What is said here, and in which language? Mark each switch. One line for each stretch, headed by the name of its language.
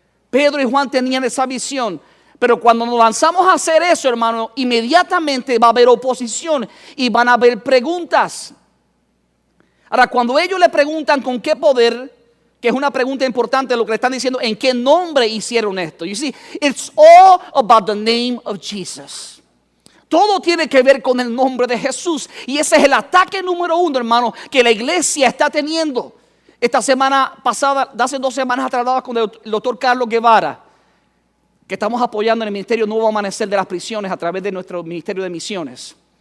Spanish: Pedro y Juan tenían esa visión. Pero cuando nos lanzamos a hacer eso, hermano, inmediatamente va a haber oposición y van a haber preguntas. Ahora, cuando ellos le preguntan con qué poder, que es una pregunta importante, lo que le están diciendo, ¿en qué nombre hicieron esto?
English: You see, it's all about the name of Jesus.
Spanish: Todo tiene que ver con el nombre de Jesús. Y ese es el ataque número uno, hermano, que la iglesia está teniendo. Esta semana pasada, hace 2 semanas atrás, hablaba con el doctor Carlos Guevara, que estamos apoyando en el Ministerio Nuevo Amanecer de las Prisiones a través de nuestro Ministerio de Misiones.